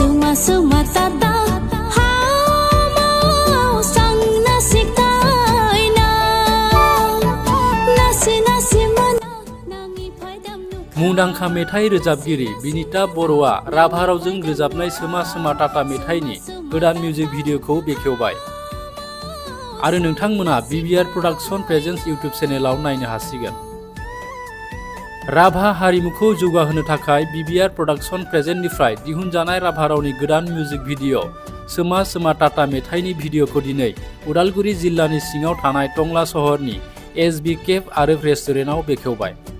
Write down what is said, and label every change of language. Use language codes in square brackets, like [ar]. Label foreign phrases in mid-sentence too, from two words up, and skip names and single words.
[rah] Swma Tata Hamau sang nasi kai na nasi nasi mana nangi faidam [brx] मुंदांखा मेथाइ रोजाबगिरि बिनिता बर'आ राभा रावजों रोजाबनाय सोमा सोमा टाटा मेथाइनि गोदान [en] music videokhou [brx] बेखेवबाय आरो नोंथांमोना बिबिआर प्रडाक्शन प्रेजेन्स [en] YouTube channelao [brx] नायनो हासिगोन। राभा हारिमुखौ जौगाहोनो थाखाय बिबिआर प्रडाक्शन प्रेजेन्टनिफ्राय दिहुनजानाय राभा रावनि गोदान [en] music video [brx] सोमा सोमा टाटा मेथाइनि भिडिअखौ दिनै उदालगुरि जिल्लानि सिङाव थानाय टंला सहरनि एसबि केफ आरो रेस्टुरेन्टआव बेखेवबाय।